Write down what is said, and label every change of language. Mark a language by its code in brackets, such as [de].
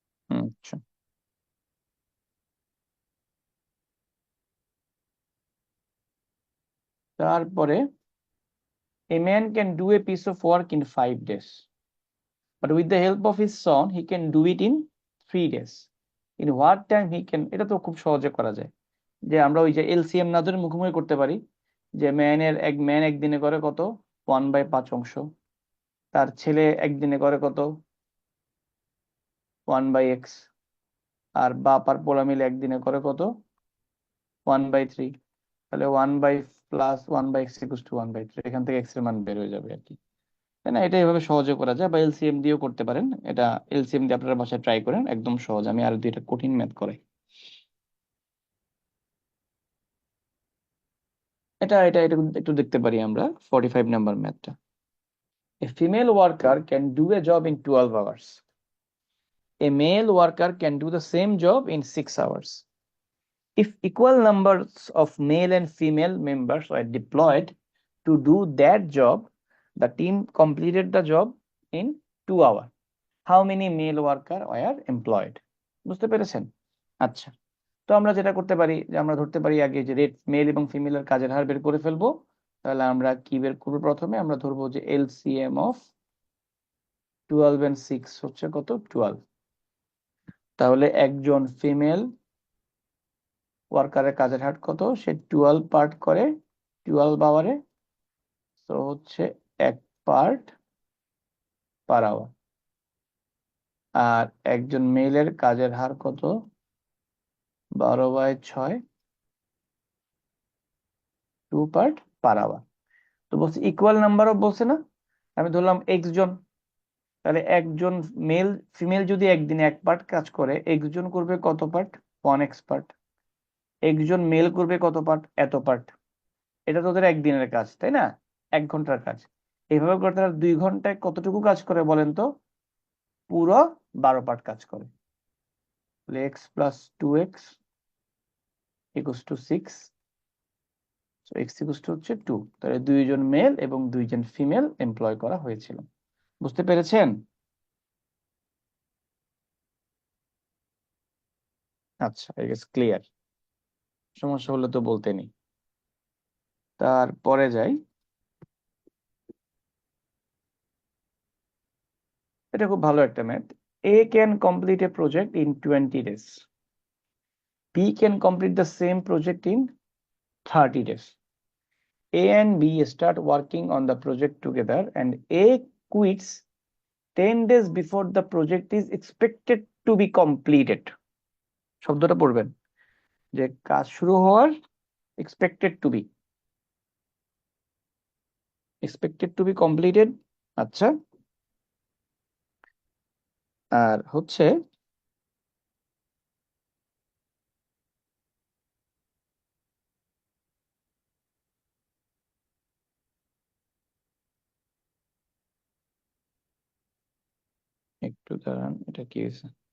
[bn] আচ্ছা, তারপরে [en] a man can do a piece of work in 5 days, but with the help of his son he can do it in 3 days. In what time he can? [bn] এটা তো খুব সহজে করা যায়, যে আমরা ওই যে এলসিএম না ধরে মুখোমুখি করতে পারি, যে ম্যান একদিনে করে কত? 1/5 অংশ। তার ছেলে একদিনে করে কত? 1/x। আর বাপ আর পোলা মিলে একদিনে করে কত? 1/3। তাহলে 1 by plus 1/x equals to 1/3, এখান থেকে x এর মান বের হয়ে যাবে আর কি, তাই না? এটা এভাবে সহজে করা যায়, বা এলসিএম দিয়েও করতে পারেন। এটা এলসিএম দিয়ে আপনারা বাসায় ট্রাই করেন, একদম সহজ। আমি আর দুইটা কঠিন ম্যাথ করাই। এটা এটা এটা একটু দেখতে পারি আমরা 45 নাম্বার ম্যাথটা। [en] A female worker can do a job in 12 hours. a male worker can do the same job in 6 hours. If equal numbers of male and female members were deployed to do that job, the team completed the job in 2 hours. How many male worker were employed? [bn] বুঝতে পেরেছেন? আচ্ছা, তো আমরা যেটা করতে পারি যে আমরা ধরতে পারি আগে যে রেট মেল এবং ফিমেলের কাজের হার বের করে ফেলবো। তাহলে আমরা কি বের করবো? প্রথমে আমরা ধরবো যে এলসিএম অফ 12 and 6 হচ্ছে কত? 12। তাহলে একজন ফিমেল ওয়ার্কারের কাজের হার কত? সে 12 পার্ট করে 12 আওয়ারে, তো হচ্ছে 1 পার্ট পার আওয়ার। আর একজন মেলের কাজের হার কত? 12/6, 2 পার্ট পার আওয়ার। তো বলছে ইকুয়াল নাম্বার অফ, বলছে না? আমি ধরলাম এক্স জন, তাহলে একজন মেল ফিমেল যদি একদিনে 1 পার্ট কাজ করে, এক্স জন করবে কত পার্ট? 1x part. একজন মেল করবে কত পার্ট? এত পার্ট। এটা তো ওদের একদিনের কাজ, তাই না? 1 ঘন্টার কাজ। এইভাবে করে তারা 2 ঘন্টায় কতটুকু কাজ করে বলেন তো? পুরো 12 পার্ট কাজ করে। তাহলে x + 2x = 6, so x হচ্ছে 2। তাহলে 2 জন মেল এবং 2 জন ফিমেল এমপ্লয় করা হয়েছিল। বুঝতে পেরেছেন? আচ্ছা, [en] I guess clear. [bn] সমস্যা হলে তো বলতে নেই। তারপরে যাই, এটা খুব ভালো একটা math. [en] A can complete a project in 20 days. B can complete the same project in 30 days. A and B start working on the project together and A quits 10 days before the project is expected to be completed. [bn] শব্দটা পড়বেন যে কাজ শুরু হওয়ার [en] expected to be completed। [bn] আচ্ছা, আর হচ্ছে একটু দাঁড়ান, এটা কি হয়েছে?